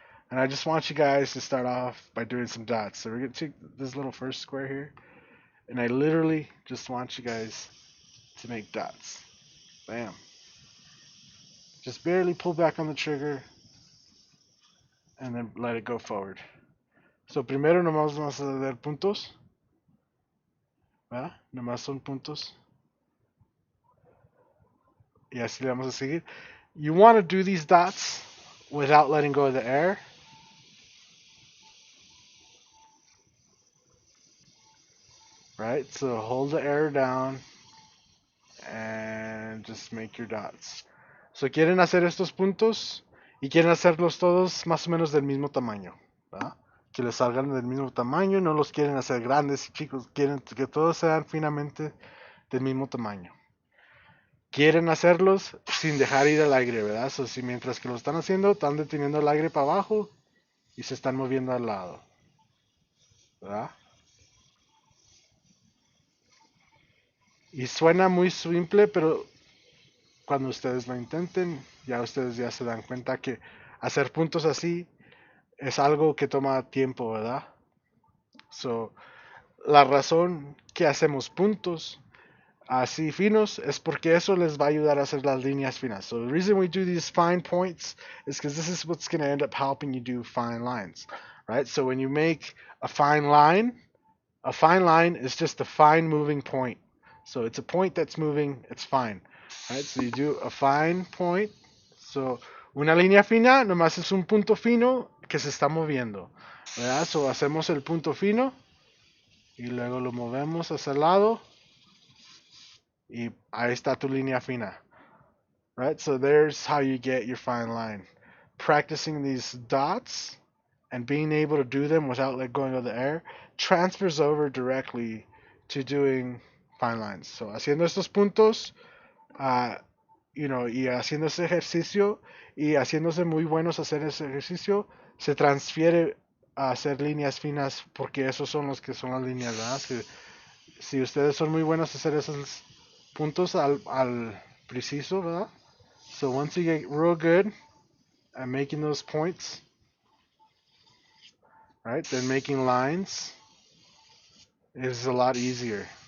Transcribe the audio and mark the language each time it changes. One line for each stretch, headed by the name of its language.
English: And I just want you guys to start off by doing some dots. So we're gonna take this little first square here, and I literally just want you guys to make dots. Bam. Just barely pull back on the trigger and then let it go forward.
Spanish: So primero nomás vamos a hacer puntos, ¿verdad? Nomás son puntos. Y así le vamos a seguir.
English: You want to do these dots without letting go of the air. Right? So hold the air down and just make your dots.
Spanish: So quieren hacer estos puntos y quieren hacerlos todos más o menos del mismo tamaño, ¿verdad? Que les salgan del mismo tamaño, no los quieren hacer grandes y chicos, quieren que todos sean finamente del mismo tamaño. Quieren hacerlos sin dejar ir el aire, ¿verdad? So, si mientras que lo están haciendo, están deteniendo el aire para abajo y se están moviendo al lado, ¿verdad? Y suena muy simple, pero cuando ustedes lo intenten, ya ustedes ya se dan cuenta que hacer puntos así es algo que toma tiempo, ¿verdad? So, la razón que hacemos puntos así finos es porque eso les va a ayudar a hacer las líneas finas.
English: So the reason we do these fine points is because this is what's going to end up helping you do fine lines, right? So when you make a fine line is just a fine moving point. So it's a point that's moving, it's fine, right? So you do a fine point.
Spanish: So una línea fina nomás es un punto fino que se está moviendo, ¿verdad? So hacemos el punto fino y luego lo movemos hacia el lado y ahí está tu línea fina.
English: Right? So there's how you get your fine line. Practicing these dots and being able to do them without let going of the air transfers over directly to doing fine lines.
Spanish: So haciendo estos puntos, y haciendo ese ejercicio y haciéndose muy buenos hacer ese ejercicio, se transfiere a hacer líneas finas porque esos son los que son las líneas, ¿verdad? Si ustedes son muy buenos hacer esos puntos al preciso, ¿verdad?
English: So once you get real good at making those points, right, then making lines is a lot easier.